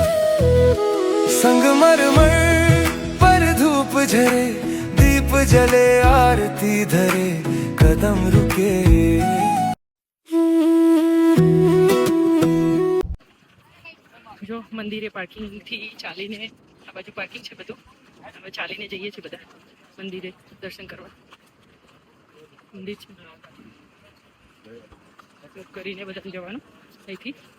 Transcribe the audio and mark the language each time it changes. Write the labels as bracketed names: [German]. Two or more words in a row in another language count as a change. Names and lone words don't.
[Hindi] संगमरमर पर धूप झरे, दीप जले, आरती धरे, कदम रुके. [Gujarati] જો મંદિરે પાર્કિંગથી ચાલીને, આ બાજુ પાર્કિંગ છે બધું, હવે ચાલીને જઈએ છીએ બધા મંદિરે દર્શન કરવા. મંદિર છે કરીને બધા જવાનું અહીંથી.